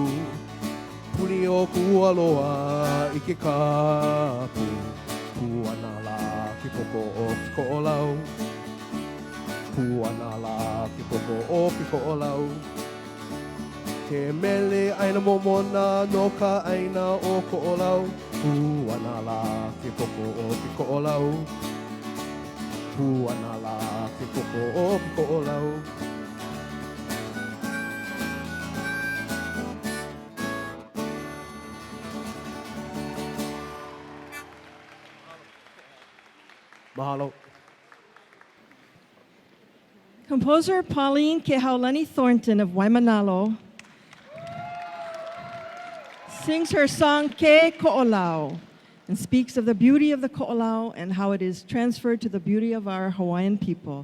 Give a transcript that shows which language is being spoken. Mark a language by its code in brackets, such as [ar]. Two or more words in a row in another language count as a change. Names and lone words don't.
[haw] Puni o kualoa I ke kapu Pu'unala ke poko o ko'olau Pu'unala ke poko o ko'olau Ke mele aina momona no ka aina o ko'olau Pu'unala ke poko o ko'olau Pu'unala ke poko o ko'olau Mahalo. [en] Composer Pauline Kehaulani Thornton of Waimanalo sings her song Ke Ko'olau and speaks of the beauty of the ko'olau and how it is transferred to the beauty of our Hawaiian people.